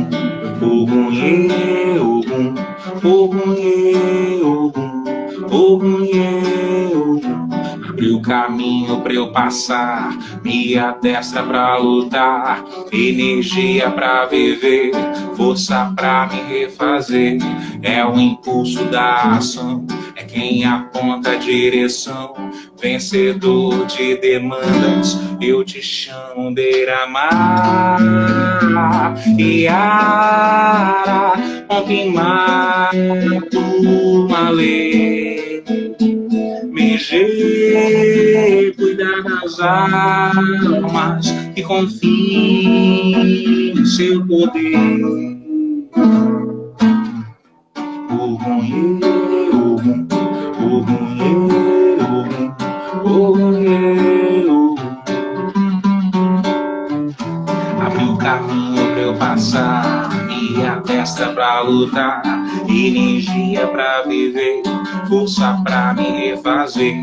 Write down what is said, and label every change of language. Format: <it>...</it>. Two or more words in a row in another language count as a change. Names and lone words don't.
<yo>ogun ye ogun, ogun ye ogun, ogun ye ogun.</yo> <pt>Abriu o caminho pra eu passar, minha destra pra lutar, energia pra viver, força pra me refazer. É o impulso da ação, é quem aponta a direção, vencedor de demandas. Eu te chamo beira-mar, Iara, Ompimar, Tumale, Meger, cuidar das almas que confiam em seu poder.</pt> <yo>Ogun ye, ogun, ogun ye, ogun, ogun ye, ogun.</yo> <pt>Abriu o caminho pra eu passar, minha testa pra lutar, energia pra viver, força pra me refazer.</pt>